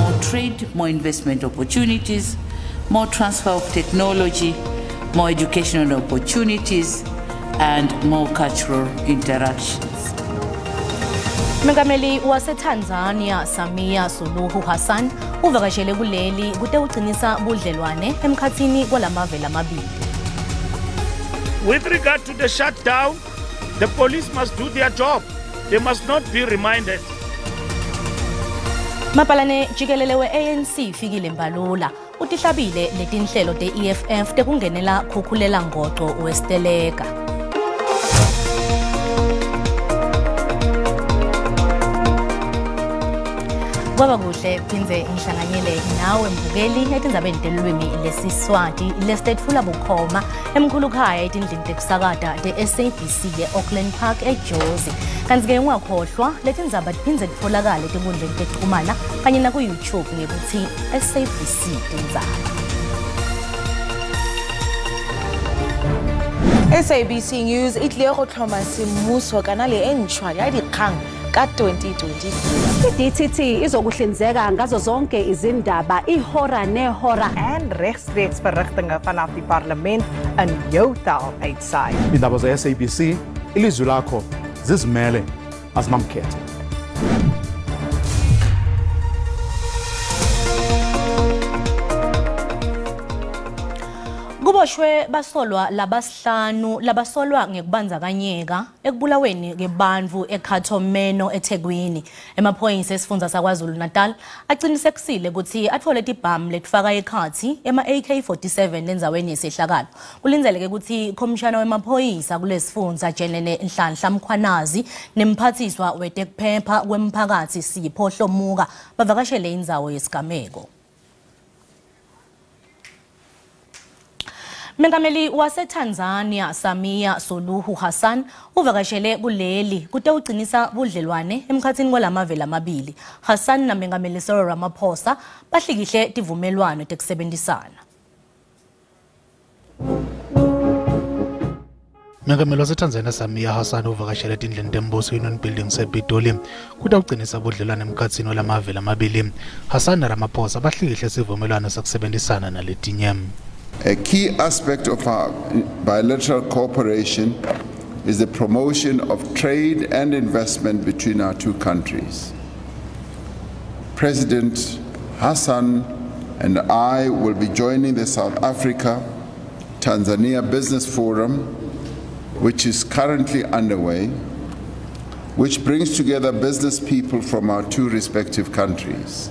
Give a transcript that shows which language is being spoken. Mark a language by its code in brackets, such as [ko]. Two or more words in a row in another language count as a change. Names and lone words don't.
[en] trade, more investment opportunities, more transfer of technology, more educational opportunities, and more cultural interactions. [ss] Mengameli waseTanzania Samia Suluhu Hassan uvakashele kuleli kute uqinisa budlelwane emkhathini kwalamave lamabili. [en] With regard to the shutdown, the police must do their job. They must not be reminded. [ss] Mapalane jikelele we ANC fikile Mbalula utihlabile letinhlelo te-EFF tekungenela khukhulela ngoqo westeleka. Kwaba kuhle phindze ngihlanganyele nawe mbukeli etindzabeni telulwimi lesiswati lestetfula bukhoma emkhulukhaya etindlini tekusakata te-SABC ye-Auckland Park eJozi. Kanti-ke ungakhohlwa letindzaba tiphindze titfolakale tinkundleni tekuchumana kanye naku-YouTube ngekuthi SABC Tindzaba. [tn] SABC News itlile go tlhoma semmuso kana le entšhwa ya dikgang ka 2023. [zu] I-DTT izokuhlinzeka ngazo zonke izindaba ihora nehora [af] en regstreeks verrigtinge vanaf die parlement in jou taal uitsaai. [zu] Indaba ze-SABC ilizwi lakho zizimele azimamkhethe. [ss] Kuboshwe basolwa labasihlanu labasolwa ngekubandzakanyeka ekubulaweni ngebantfu eKhathomeno eThekwini. Emaphoyisa esifundza saKwaZulu Natal aqinisekisile ukuthi atfole tibhamu letfaka ekhathi ema-AK-47 endzaweni yesehlakalo. Kulindzeleke ukuthi khomishana wemaphoyisa kulesifundza Jenene Nhlanhla Mkhwanazi nemphathiswa wetekuphepha kwemphakathi Sipho Hlomuka bavakashele indzawo yesigameko. Mengameli waseTanzania Samia Suluhu Hassan uvakashele kuleli kute uqinisa budlelwane emkhathini kwalamave lamabili. Hassan na Mengameli Cyril Ramaphosa bahlikihle tivumelwano tekusebenzisana. Mengameli waseTanzania Samia Hassan uvakashele tindlini tembuso Union Building sePitoli kute uqinisa budlelwane emkhathini kwalamave lamabili. Hassan na Ramaphosa bahlikihle sivumelwano sekusebenzisana naletinye. [en] A key aspect of our bilateral cooperation is the promotion of trade and investment between our two countries. President Hassan and I will be joining the South Africa-Tanzania Business Forum, which is currently underway, which brings together business people from our two respective countries.